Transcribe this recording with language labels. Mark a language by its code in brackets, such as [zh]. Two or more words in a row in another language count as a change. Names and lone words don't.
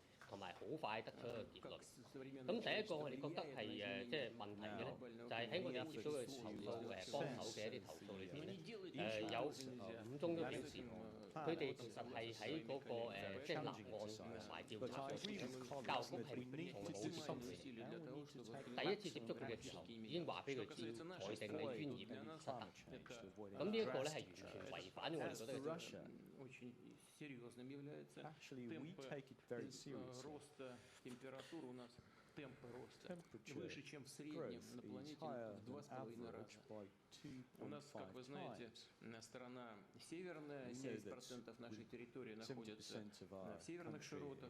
[yue] 同埋好快得出一個結論。咁第一個我哋覺得係即係問題嘅咧，就係喺我哋接到嘅投訴幫手嘅一啲投訴裏邊咧，有5宗都表示，佢哋其實係喺嗰個即係立案同埋調查上邊，教育局係從冇接觸佢。第一次接觸佢嘅時候，已經話俾佢知，裁定你專業失當。咁呢一個咧係完全違反咗我哋覺得嘅精神。 [ru] серьезным является роста температуры у нас темпы роста выше, чем в среднем на планете в 2,5 раза. У нас, как вы знаете, сторона северная, 70% нашей территории находится в северных широтах.